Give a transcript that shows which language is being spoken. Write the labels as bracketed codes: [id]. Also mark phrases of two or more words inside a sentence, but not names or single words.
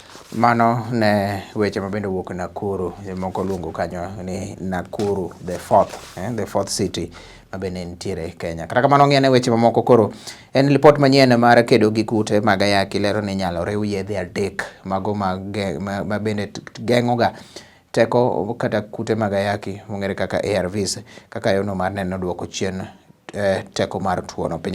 [luo] Mano ne weche mabende wuok Nakuru, moko luongo kanyo ni Nakuru [en] the fourth city [luo] mabende nitiere Kenya. Kata kamano ng'ene weche mamoko koro en report manyien mar kedo gi kute mag ayaki lero ni inyalo riw yedhe adek mago mabende geng'oga teko kata kute mag ayaki mong'ere kaka ARVs kaka yono mar neno duoko chien teko mar tuono piny.